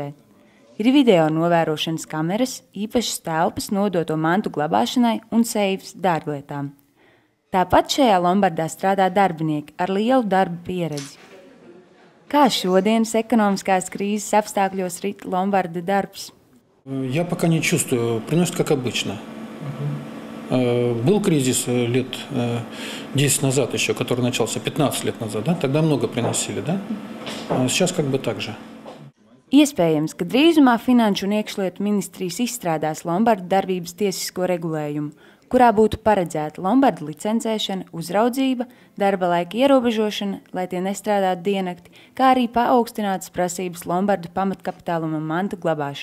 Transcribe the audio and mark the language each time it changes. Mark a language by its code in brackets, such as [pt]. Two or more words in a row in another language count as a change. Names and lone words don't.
[lv] Ir video novērošanas kameras, īpašas telpas nodoto mantu glabāšanai un seifs dārglietām. Tāpat šajā lombardā strādā darbinieki ar lielu darba pieredzi. Kā šodienas ekonomiskās krīzes apstākļos rit lombarda darbs? [ru] Я пока не чувствую, приносит как обычно. Был кризис лет 10 назад еще, который начался 15 лет назад, да? Тогда много приносили, да? Сейчас как бы так же. [lv] Iespējams, ka drīzumā Finanšu un iekšlietu ministrijas izstrādās lombardu darbības tiesisko regulējumu, kurā būtu paredzēta lombardu licencēšana, uzraudzība, darba laika ierobežošana, lai tie nestrādātu diennakti, kā arī paaugstinātas prasības lombardu pamatkapitāluma mantu glabāšanai.